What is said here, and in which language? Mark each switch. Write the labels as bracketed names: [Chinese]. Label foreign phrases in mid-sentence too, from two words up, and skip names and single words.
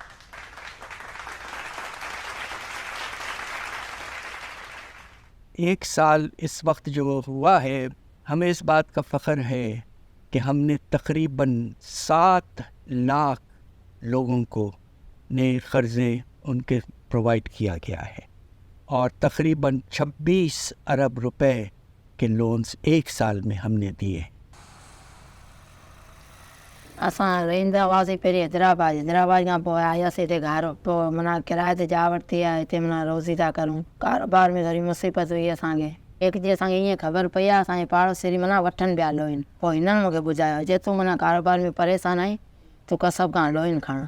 [Urdu] ایک سال اس وقت جو ہوا ہے، ہمیں اس بات کا فخر ہے کہ ہم نے تقریباً 7 لاکھ لوگوں کو نئے قرضے ان کے پرووائڈ کیا گیا ہے، اور تقریباً 26 ارب روپے کے لونز 1 سال میں ہم نے دیے۔ [Sindhi] اسان رهندا هئاسين پهرين حيدرآباد کان پوءِ آياسين هتي گهر، پوءِ مانا ڪرائي تي جا ورتي آهي، هتي مانا روزي ٿا ڪريون. ڪاروبار ۾ ٿوري مصيبت هئي اسانکي۔ هڪ ڏينهن اسانکي ايئن خبر پئي آهي اسانجي پاڙوسي مانا وٺن پيا لون، پوءِ هنن مونکي ٻڌايو جي تون مانا ڪاروبار ۾ پريشان آهين تون ڪسب کان لون کڻ.